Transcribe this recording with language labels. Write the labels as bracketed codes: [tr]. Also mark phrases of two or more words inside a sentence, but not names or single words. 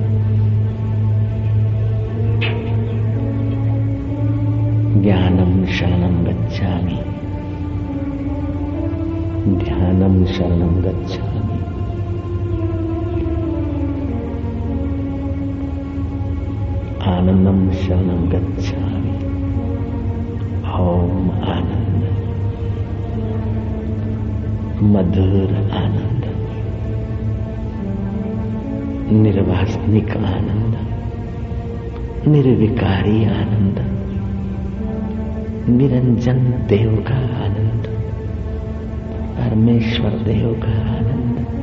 [sa] ज्ञानं शरणं गच्छामि। ध्यानं शरणं गच्छामि। आनंदं शरणं गच्छामि। [hi] ओम आनंद, मधुर आनंद, निर्वासनिक आनंद, निर्विकारी आनंद, निरंजन देव का आनंद, परमेश्वर देव का आनंद।